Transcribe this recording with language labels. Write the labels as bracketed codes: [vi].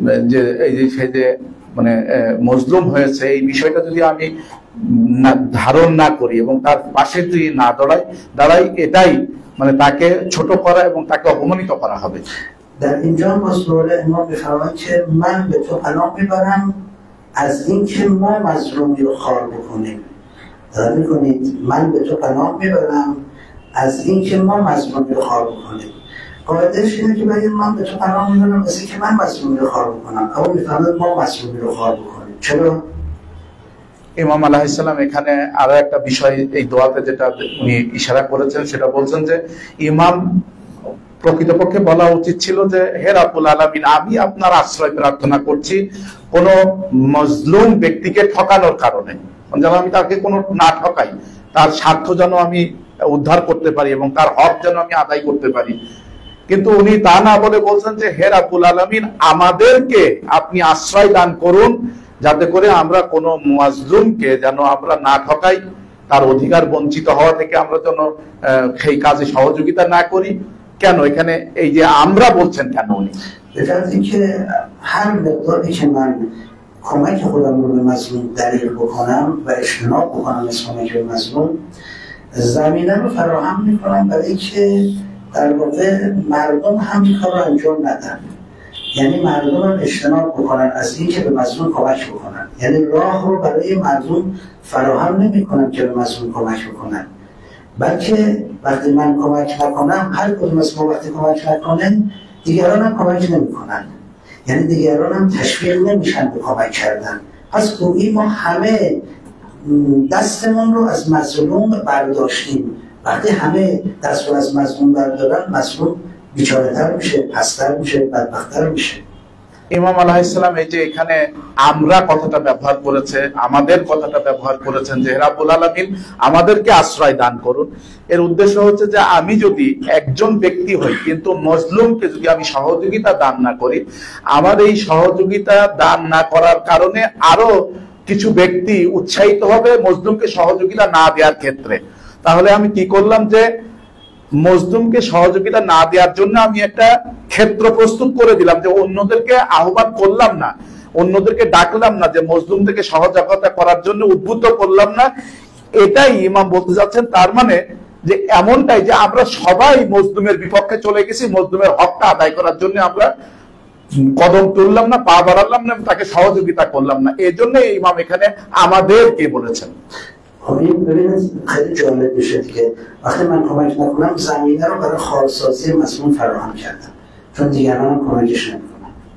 [bn] যে সে যে মানে মজলুম হয়েছে এই বিষয়টা যদি আমি ধারণ না করি এবং তার পাশে যদি না দাঁড়াই এটাই মানে তাকে ছোট করা এবং তাকে অপমানিত করা হবে। [fa] در اینجا مسئول امام می‌فرمایند که من به تو پناه میبرم از اینکه ما مظلومی رو خار بکنیم. دارید می‌کنید من به تو پناه میبرم از اینکه ما مظلومی رو خار بکنیم. قاعده‌اش اینه که بگید من به تو پناه میبرم از اینکه من مظلومی رو خار بکنم، اما می‌فرماید ما مظلومی رو خار بکنیم. چرا؟ [bn] ইমাম আলাইহিস সালাম এখানে আরো একটা বিষয় এই দোয়াতে যেটা উনি ইশারা করেছেন সেটা বলছেন যে ইমাম প্রকৃতপক্ষে বলা উচিত ছিল যে হে রাব্বুল আলামিন, আমি আপনার আশ্রয় প্রার্থনা করছি কোন মজলুম ব্যক্তিকে ঠকানোর কারণে, যেন আমি তাকে কোনো না ঠকাই, তার স্বার্থ যেন আমি উদ্ধার করতে পারি এবং তার হক যেন আমি আদায় করতে পারি। কিন্তু উনি তা না বলে বলছেন যে হে রাব্বুল আলামিন, আমাদেরকে আপনি আশ্রয় দান করুন যাতে করে আমরা কোনো মাজলুমকে যেন আমরা না ঠকাই, তার অধিকার বঞ্চিত হওয়া থেকে আমরা যেন সেই কাজে সহযোগিতা না করি। কেন এখানে এই যে আমরা বলছেন কেন উনি? এটা থেকে [fa] هر مقداری که من کمک خودم رو به مظلوم دلیل بکنم و اجتناب بکنم از کمک به مظلوم، زمینه رو فراهم میکنم برای اینکه در واقع مردم هم این کار رو انجام ندن، یعنی مردم هم اجتناب بکنن از اینکه به مظلوم کمک بکنن، یعنی راه رو برای مردم فراهم نمیکنم که به مظلوم کمک بکنن، بلکه وقتی من کمک نکنم، هر کدوم از ما وقتی کمک نکنن دیگران هم کمک نمیکنن، یعنی دیگران هم تشویق نمیشن به کمک کردن. پس گویی ما همه دستمون رو از مظلوم برداشتیم. وقتی همه دست رو از مظلوم بردارن، مظلوم بیچاره‌تر میشه، پست‌تر میشه، بدبخت‌تر میشه. [bn] ইমাম আলাইহিস সালাম এই যে এখানে আমরা কথাটা ব্যবহার করেছে, আমাদের কথাটা ব্যবহার করেছেন যে রাব্বুল আলামিন আমাদেরকে আশ্রয় দান করুন। এর উদ্দেশ্য হচ্ছে যে আমি যদি একজন ব্যক্তি হই কিন্তু মজলুমকে যদি আমি সহযোগিতা দান না করি, আমার এই সহযোগিতা দান না করার কারণে আরো কিছু ব্যক্তি উৎসাহিত হবে মজলুমকে সহযোগিতা না দেওয়ার ক্ষেত্রে। তাহলে আমি কি করলাম যে মজলুমকে সহযোগিতা না দেওয়ার জন্য আমি একটা ক্ষেত্র প্রস্তুত করে দিলাম, যে অন্যদেরকে আহ্বান করলাম না, অন্যদেরকে ডাকলাম না, যে মজলুমদেরকে সহযোগিতা করার জন্য উদ্বুদ্ধ করলাম না। এটাই ইমাম বলতে যাচ্ছেন। তার মানে যে এমনটাই যে আমরা সবাই মজলুমের বিপক্ষে চলে গেছি, মজলুমের হকটা আদায় করার জন্য আমরা কদম তুললাম না, পা বাড়ালাম না, তাকে সহযোগিতা করলাম না। এই জন্য ইমাম এখানে আমাদেরকে বলেছেন। [fa] این ببینید خیلی جالب میشه که وقتی من کمک نکنم زمینه رو برای خالص‌سازی مظلوم فراهم کردم، چون دیگران هم کمکش نمیکنن।